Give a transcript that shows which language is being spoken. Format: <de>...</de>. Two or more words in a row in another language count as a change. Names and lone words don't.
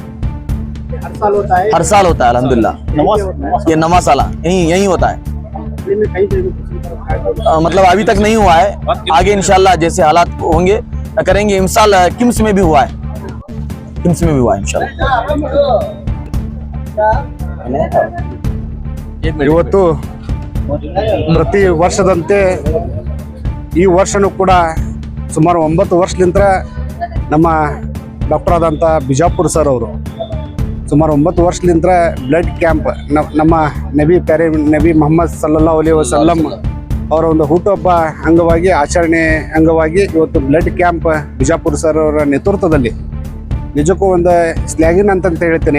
<hi>हर साल होता है? हर साल होता है अल्हम्दुलिल्लाह। ये 9वां साल यही होता है। मतलब अभी तक नहीं हुआ है, आगे इंशाल्लाह जैसे हालात होंगे करेंगे। इमसाल किम्स में भी हुआ है, किम्स में भी हुआ है इंशाल्लाह।</hi> <kn>ಇವತ್ತು ಪ್ರತಿ ವರ್ಷದಂತೆ ಈ ವರ್ಷನೂ ಕೂಡ ಸುಮಾರು 9 ವರ್ಷಲಿಂದ ನಮ್ಮ ಡಾಕ್ಟರ್ ಆದಂಥ ಬಿಜಾಪುರ್ ಸರ್ ಅವರು ಸುಮಾರು 9 ವರ್ಷಲಿಂದ</kn> <en>blood camp</en> <kn>ನಮ್ಮ ನಬಿ ಮೊಹಮ್ಮದ್</kn> <ar>صلى الله عليه وسلم</ar> <kn>ಅವರ ಒಂದು ಹುಟ್ಟುಹಬ್ಬ ಅಂಗವಾಗಿ ಆಚರಣೆ ಅಂಗವಾಗಿ ಇವತ್ತು</kn> <en>blood camp</en> <kn>ಬಿಜಾಪುರ್ ಸರ್ ಅವರ ನೇತೃತ್ವದಲ್ಲಿ ನಿಜಕ್ಕೂ ಒಂದು ಸ್ಲ್ಯಾಗಿನ್ ಅಂತ ಹೇಳ್ತೇನೆ.</kn>